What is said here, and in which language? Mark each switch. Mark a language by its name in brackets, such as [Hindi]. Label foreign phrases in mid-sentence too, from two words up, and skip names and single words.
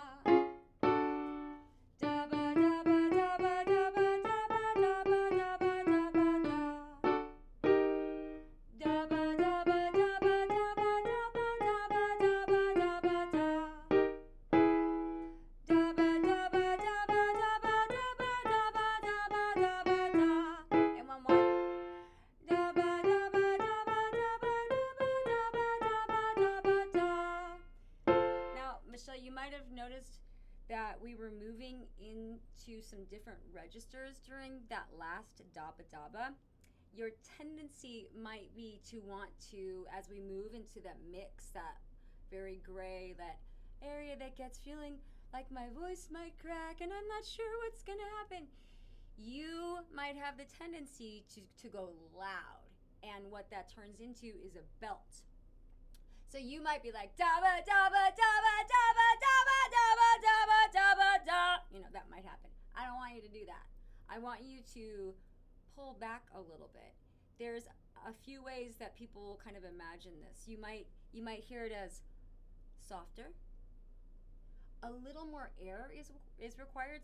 [English] Dabba dabba dabba dabba dabba dabba dabba dabba da. Dabba dabba dabba dabba dabba dabba dabba dabba da. Dabba dabba dabba dabba dabba dabba dabba dabba da. And one more. Dabba dabba dabba dabba dabba dabba dabba dabba da. Now, Michelle, you might have noticed that we were moving into some different registers during that last dabba dabba. Your tendency might be to want to, as we move into that mix, that very gray, that area that gets feeling like my voice might crack and I'm not sure what's gonna happen. You might have the tendency to go loud, and what that turns into is a belt. So you might be like dabba dabba dabba dabba dabba dabba dabba dabba da. You know, that might happen. I don't want you to do that. I want you to pull back a little bit. There's a few ways that people kind of imagine this. You might You might hear it as softer. A little more air is required.